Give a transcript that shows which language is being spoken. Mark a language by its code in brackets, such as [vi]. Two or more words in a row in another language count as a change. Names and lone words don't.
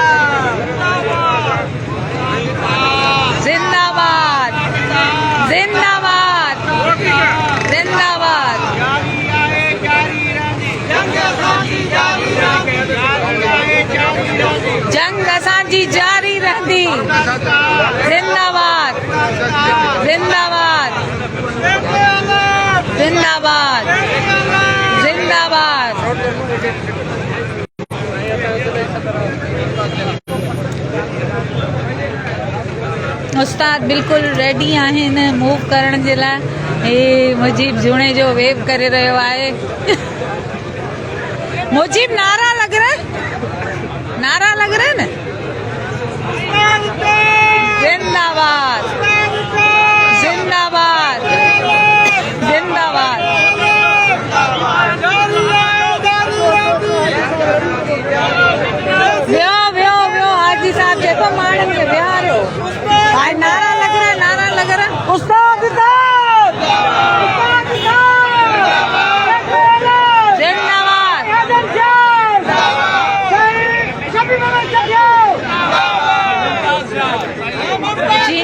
[sd] जिंदाबाद जिंदाबाद जिंदाबाद। जंग असांजी जारी रहंदी। जिंदाबाद जिंदाबाद जिंदाबाद जिंदाबाद। उस्ताद बिल्कुल रेडी आहिनि मूव करण जे लाइ। हे मुजीब झूणे जो वेव करे रहियो आहे। [ur] مجیب نعرہ لگ رہا ہے، نعرہ لگ رہا ہے نا. [sd] जिंदाबाद जिंदाबाद जिंदाबाद। व्यो व्यो व्यो हाजी साहब देखो माण्हुनि खे विहारियो। [ur] بھائی نعرہ لگ رہا ہے، نعرہ لگ رہا ہے. [sd] उस्ताद जिंदाबाद जी।